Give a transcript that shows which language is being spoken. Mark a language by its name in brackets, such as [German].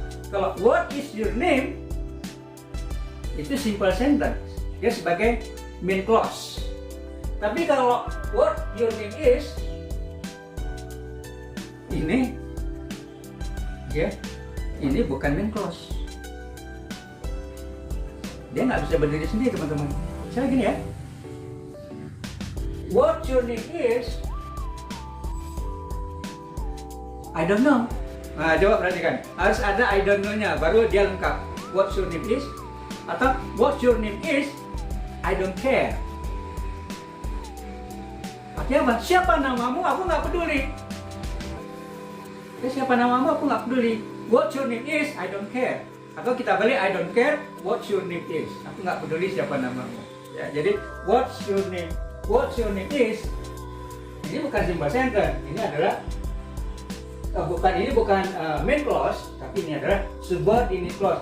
[Indonesian] Kalau [English] what is your name [Indonesian] itu simple sentence, dia sebagai main clause. Tapi kalau [English] what your name is [Indonesian] ini ya, ini bukan main clause. Dia nggak bisa berdiri sendiri teman-teman. Misalnya gini ya, [English] what your name is, I don't know. [Indonesian] Nah, coba perhatikan, harus ada [English] I don't know- [Indonesian] nya, baru dia lengkap. [English] What your name is, [Indonesian] atau [English] what your name is, I don't care. [Indonesian] Artinya apa? Siapa namamu, aku nggak peduli. Ya, siapa namamu, aku nggak peduli. [English] What your name is, I don't care. [Indonesian] Atau kita balik, [English] I don't care what your name is. [Indonesian] Aku nggak peduli siapa namamu. Ya, jadi [English] what's your name is, [Indonesian] ini bukan simple sentence. Ini adalah bukan main clause, tapi ini adalah subordinate clause.